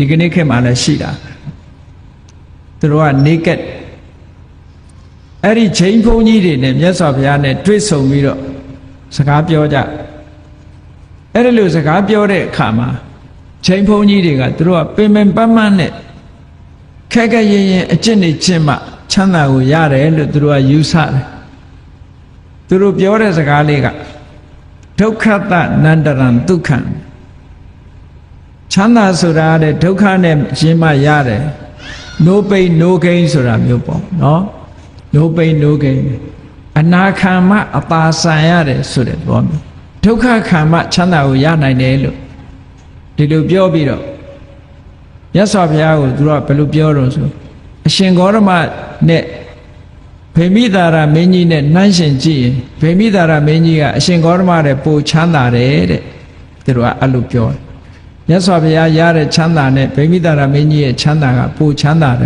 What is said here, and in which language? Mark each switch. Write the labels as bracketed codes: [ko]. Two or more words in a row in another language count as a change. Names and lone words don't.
[my] ကနေ့ခေတ်မှာလည်းရှိတာသူတို့က naked အဲ့ဒီဂျိန်းဘုန်းကြီးတွေနဲ့မြတ်စွာဘုရားနဲ့တွေ့ဆုံပြီးတော့စကားပြောကြအဲ့ဒီလိုစကားပြောတဲ့အခါမှာဂျိန်းဘုန်းကြီးတွေကသူတို့ကပင်ပန်းပန်းပန်းနဲ့ခက်ခက်ရင်ရင်အကျင့်နေခြင်းမှချမ်းသာကိုရတယ်လို့သူတို့ကယူဆတယ်သူတို့ပြောတဲ့စ ကားလေးကဒုက္ခတနန္တရံဒုက္ခံချမ်းသာဆိုတာတဲ့ဒုက္ခနဲ့ရင်းမှရတယ် [en] no pain no gain [my] ဆိုတာမျိုးပေါ့နော် [en] no pain no gain [my] အနာခံမှအပါဆံရတယ်ဆိုတဲ့ဘောမျိုးဒုက္ခခံမှချမ်းသာကိုရနိုင်တယ်လို့ဒီလိုပြောပြီးတော့မြတ်စွာဘုရားကိုသူတို့ကဘယ်လိုပြောတော့ဆိုအရှင်ဂေါရမ နဲ့ဗေမိသာရမင်းကြီးနဲ့နှိုင်းရှင်ကြည့်ရင်ဗေမိသာရမင်းကြီးကအရှင်ဂေါရမတဲ့ပိုချမ်းသာတယ်တဲ့သူတို့ကအဲ့လိုပြောတယ်မြတ်စွာဘုရားရတဲ့ချမ်းသာနဲ့ဗေမိသာရမင်းကြီးရဲ့ချမ်းသာကပိုချမ်းသာတယ်